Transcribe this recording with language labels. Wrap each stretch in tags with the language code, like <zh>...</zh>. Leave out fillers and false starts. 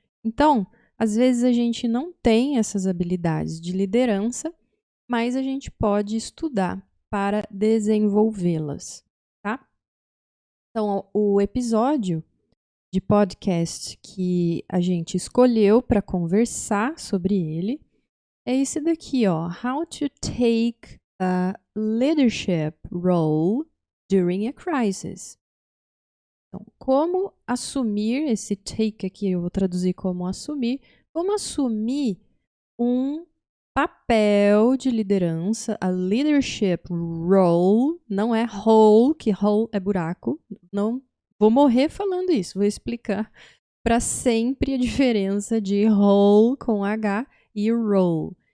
<pt>Então, às vezes a gente não tem essas habilidades de liderança, mas a gente pode estudar para desenvolvê-las, tá? Então, o episódio de podcast que a gente escolheu para conversar sobre ele é esse daqui, ó.</pt> <en>How to take a leadership role during a crisis.</en> <pt>Então, como assumir esse take aqui, eu vou traduzir como assumir, como assumir um papel de liderança, a leadership role, não é role, que role é buraco, não vou morrer falando isso, vou explicar para sempre a diferença de role com H e role.</pt>